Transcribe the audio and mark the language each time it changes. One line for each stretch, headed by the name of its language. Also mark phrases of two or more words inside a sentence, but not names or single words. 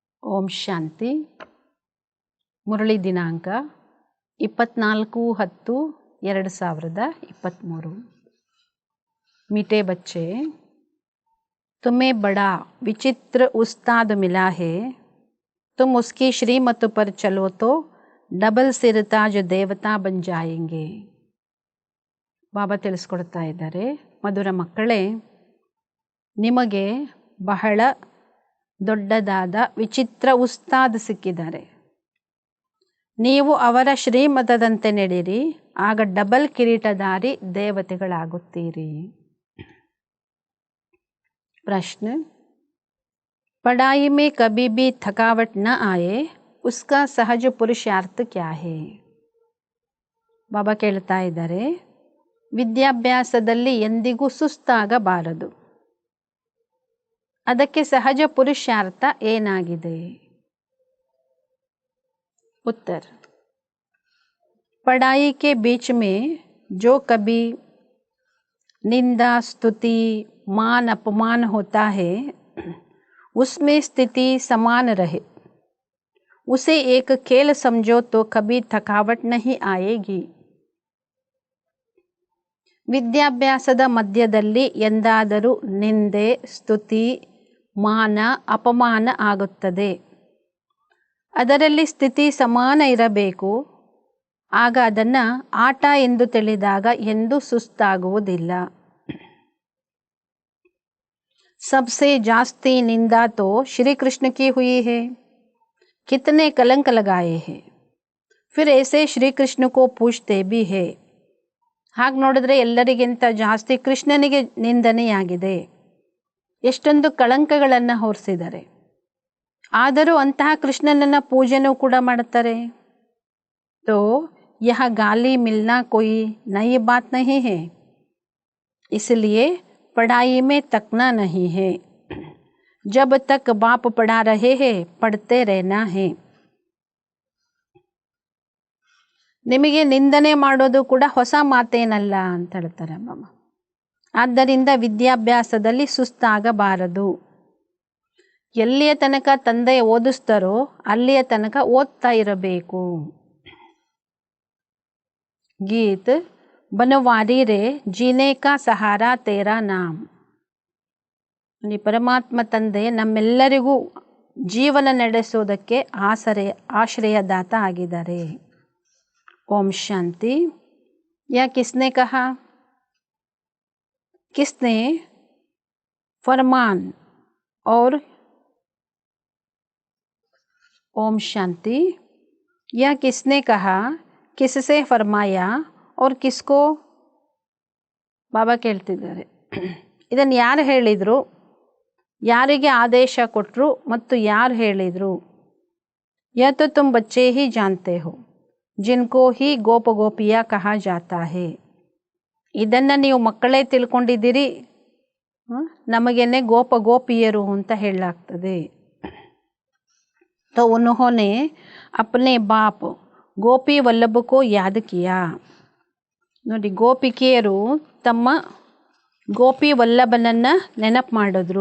Kannada: ಓಂ ಶಾಂತಿ. ಮುರಳಿ ದಿನಾಂಕ 24/10/2023.
Hindi: मीठे बच्चे, तुम्हें बड़ा विचित्र उस्ताद मिला है. तुम उसकी श्रीमत पर चलो तो डबल सिरताज देवता बन जाएंगे.
Kannada: ಬಾಬಾ ತಿಳಿಸ್ಕೊಡ್ತಾ ಇದ್ದಾರೆ, ಮಧುರ ಮಕ್ಕಳೇ, ನಿಮಗೆ ಬಹಳ ದೊಡ್ಡದಾದ ವಿಚಿತ್ರ ಉಸ್ತಾದ್ ಸಿಕ್ಕಿದ್ದಾರೆ. ನೀವು ಅವರ ಶ್ರೀಮತದಂತೆ ನಡೆಯಿರಿ, ಆಗ ಡಬಲ್ ಕಿರೀಟಧಾರಿ ದೇವತೆಗಳಾಗುತ್ತೀರಿ.
Hindi: प्रश्न, पढ़ाई में कभी भी थकावट न आए, उसका सहज पुरुषार्थ क्या है?
Kannada: ಬಾಬಾ ಕೇಳ್ತಾ ಇದ್ದಾರೆ, ವಿದ್ಯಾಭ್ಯಾಸದಲ್ಲಿ ಎಂದಿಗೂ ಸುಸ್ತಾಗಬಾರದು, ಅದಕ್ಕೆ ಸಹಜ ಪುರುಷಾರ್ಥ ಏನಾಗಿದೆ?
Hindi: उत्तर, पढ़ाई के बीच में जो कभी निंदा स्तुति मान अपमान होता है, उसमें स्थिति समान रहे, उसे एक खेल समझो तो कभी थकावट नहीं आएगी.
Kannada: ವಿದ್ಯಾಭ್ಯಾಸದ ಮಧ್ಯದಲ್ಲಿ ಎಂದಾದರೂ ನಿಂದೆ ಸ್ತುತಿ ಮಾನ ಅಪಮಾನ ಆಗುತ್ತದೆ. ಅದರಲ್ಲಿ ಸ್ಥಿತಿ ಸಮಾನ ಇರಬೇಕು, ಆಗ ಅದನ್ನು ಆಟ ಎಂದು ತಿಳಿದಾಗ ಎಂದೂ ಸುಸ್ತಾಗುವುದಿಲ್ಲ.
Hindi: सबसे जास्ती निंदा तो श्री कृष्ण की हुई है, कितने कलंक लगाए हैं, फिर ऐसे श्री कृष्ण को पूछते भी है.
Kannada: ಹಾಗೆ ನೋಡಿದ್ರೆ ಎಲ್ಲರಿಗಿಂತ ಜಾಸ್ತಿ ಕೃಷ್ಣನಿಗೆ ನಿಂದನೆಯಾಗಿದೆ, ಎಷ್ಟೊಂದು ಕಳಂಕಗಳನ್ನು ಹೊರಿಸಿದ್ದಾರೆ. ಆದರೂ ಅಂತಹ ಕೃಷ್ಣನನ್ನ ಪೂಜೆನೂ ಕೂಡ ಮಾಡ್ತಾರೆ.
Hindi: तो यह गाली मिलना कोई नई बात नहीं है, इसलिए पढ़ाई में तकना नहीं है. जब तक बाप पढ़ा रहे हैं पढ़ते रहना है.
Kannada: ನಿಮಗೆ ನಿಂದನೆ ಮಾಡೋದು ಕೂಡ ಹೊಸ ಮಾತೇನಲ್ಲ ಅಂತ ಹೇಳ್ತಾರೆ ಬಾಬಾ. ಆದ್ದರಿಂದ ವಿದ್ಯಾಭ್ಯಾಸದಲ್ಲಿ ಸುಸ್ತಾಗಬಾರದು. ಎಲ್ಲಿಯ ತನಕ ತಂದೆ ಓದಿಸ್ತಾರೋ ಅಲ್ಲಿಯ ತನಕ ಓದ್ತಾ ಇರಬೇಕು. ಗೀತ್,
Hindi: बनवारी रे जीने का सहारा तेरा नाम.
Kannada: ಪರಮಾತ್ಮ ತಂದೆ ನಮ್ಮೆಲ್ಲರಿಗೂ ಜೀವನ ನಡೆಸೋದಕ್ಕೆ ಆಶ್ರಯದಾತ ಆಗಿದ್ದಾರೆ.
Hindi: ओम शांति. यह किसने कहा? किसने फरमान और ओम शांति. यह किसने कहा, किससे फरमाया और किसको?
Kannada: ಬಾಬಾ ಕೇಳ್ತಿದ್ದಾರೆ, ಇದನ್ನು ಯಾರು ಹೇಳಿದರು, ಯಾರಿಗೆ ಆದೇಶ ಕೊಟ್ಟರು ಮತ್ತು ಯಾರು ಹೇಳಿದರು?
Hindi: यह तो तुम बच्चे ही जानते हो, जिनको ही गोप गोपिया कहा जाता है.
Kannada: ಇದನ್ನು ನೀವು ಮಕ್ಕಳೇ ತಿಳ್ಕೊಂಡಿದ್ದೀರಿ, ನಮಗೇನೆ ಗೋಪ ಗೋಪಿಯರು ಅಂತ ಹೇಳಲಾಗ್ತದೆ.
Hindi: तो उन्होंने अपने बाप ಗೋಪಿ ವಲ್ಲಭ को याद किया.
Kannada: ನೋಡಿ, ಗೋಪಿಕೆಯರು ತಮ್ಮ ಗೋಪಿ ವಲ್ಲಭನನ್ನು ನೆನಪು ಮಾಡಿದ್ರು.